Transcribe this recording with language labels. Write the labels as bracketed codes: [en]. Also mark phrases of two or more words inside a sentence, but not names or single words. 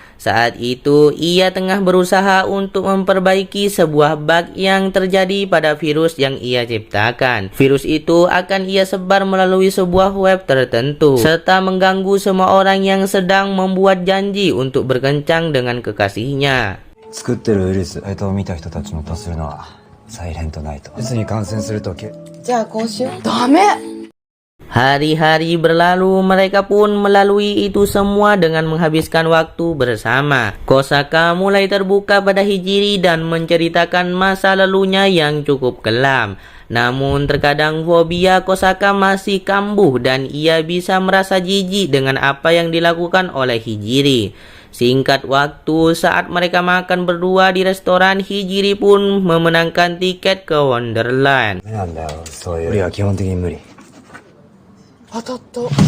[id] Saat itu ia tengah berusaha untuk memperbaiki sebuah bug yang terjadi pada virus yang ia ciptakan. Virus itu akan ia sebar melalui sebuah web tertentu serta mengganggu semua orang yang sedang membuat janji untuk berkencan dengan kekasihnya. [ja] 作ってるウイルスを見た人たちのとするのはサイレントナイト。ウイルスに感染するとき。じゃあこうしよう。ダメ。 [id] Hari-hari berlalu, mereka pun melalui itu semua dengan menghabiskan waktu bersama. Kosaka mulai terbuka pada Hijiri dan menceritakan masa lalunya yang cukup kelam. Namun terkadang fobia Kosaka masih kambuh dan ia bisa merasa jijik dengan apa yang dilakukan oleh Hijiri. Singkat waktu, saat mereka makan berdua di restoran, Hijiri pun memenangkan tiket ke Wonderland. [ja] なんだよ、そういう。無理は基本的に無理。当たった。